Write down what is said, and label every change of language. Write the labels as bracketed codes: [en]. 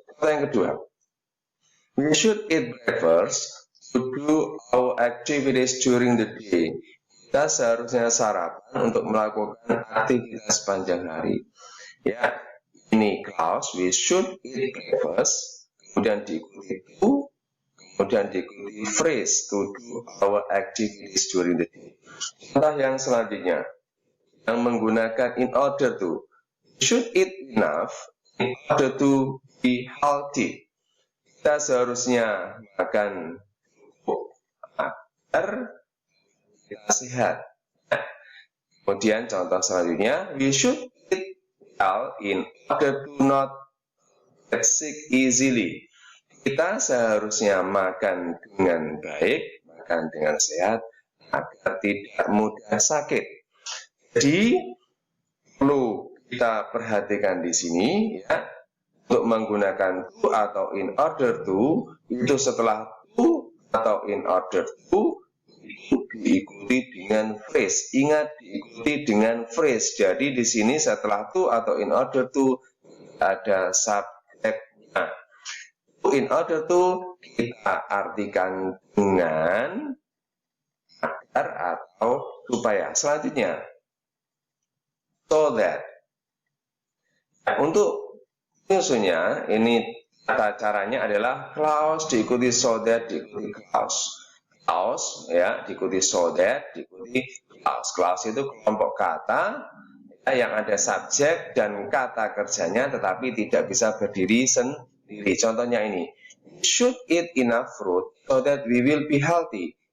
[id] Kata yang kedua, [en] we should eat breakfast to do our activities during the day. [id] Kita seharusnya sarapan untuk melakukan aktivitas sepanjang hari. Ya, ini [en] clause, we should eat breakfast, [id] kemudian diikuti [en] to, kemudian diikuti phrase to do our activities during the day. [id] Contoh yang selanjutnya, yang menggunakan [en] in order to, we should eat enough in order to be healthy. [id] Kita seharusnya makan agar kita sehat. Kemudian contoh selanjutnya, [en] we should eat well in order to not get sick easily. [id] Kita seharusnya makan dengan baik, makan dengan sehat, agar tidak mudah sakit. Jadi perlu kita perhatikan di sini, ya, untuk menggunakan to atau in order to, itu setelah to atau in order to itu diikuti dengan phrase. Ingat, diikuti dengan phrase. Jadi di sini setelah to atau in order to ada subjeknya. In order to kita artikan dengan agar atau supaya. Selanjutnya, so that. Nah, untuk menyusunnya, ini tata caranya adalah clause diikuti so that diikuti clause. Clause, ya, diikuti so that diikuti clause. Clause itu kelompok kata, ya, yang ada subjek dan kata kerjanya tetapi tidak bisa berdiri sendiri. Contohnya ini, [en] we should eat enough fruit so that we will be healthy.